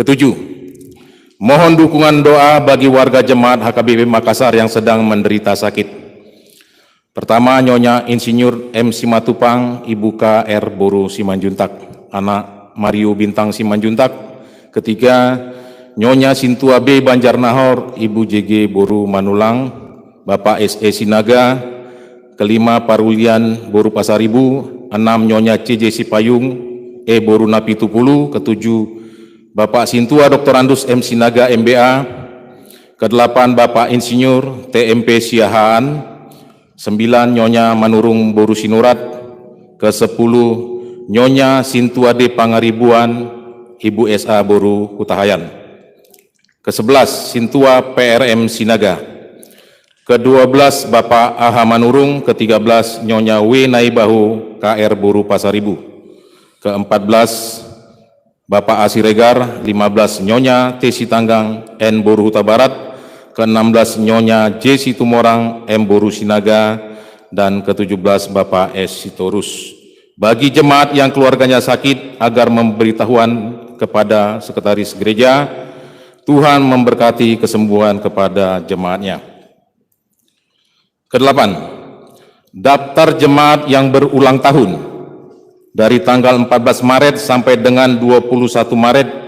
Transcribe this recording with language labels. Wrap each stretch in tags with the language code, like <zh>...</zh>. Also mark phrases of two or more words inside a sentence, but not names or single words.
<id>Mohon dukungan doa bagi warga jemaat HKBP Makassar yang sedang menderita sakit. Pertama, Nyonya Insinyur M. Simatupang, Ibu KR Boru Simanjuntak, anak Mario Bintang Simanjuntak. Ketiga, Nyonya Sintua B. Banjarnahor, Ibu JG Boru Manulang, Bapak SE Sinaga. Kelima, Parulian Boru Pasaribu. 6, Nyonya CJ Sipayung, E. Boru Napitupulu. Ketujuh, Bapak Sintua Dr. Andus M. Sinaga MBA. Kedelapan, Bapak Insinyur TMP Siahaan. 9, Nyonya Manurung Boru Sinurat. Ke-10, Nyonya Sintua D. Pangaribuan, Ibu SA Boru Kutahayan. Ke-11, Sintua PRM Sinaga. Ke-12, Bapak AH Manurung. Ke-13, Nyonya W. Naibahu KR Boru Pasaribu. Ke-14, Bapak Asiregar. 15, Nyonya T. Sitanggang N. Boru Huta Barat. Ke-16, Nyonya J. Situmorang M. Boru Sinaga. Dan ke-17, Bapak S. Sitorus. Bagi jemaat yang keluarganya sakit agar memberitahuan kepada sekretaris gereja, Tuhan memberkati kesembuhan kepada jemaatnya. Ke-8, daftar jemaat yang berulang tahun dari tanggal 14 Maret sampai dengan 21 Maret</id>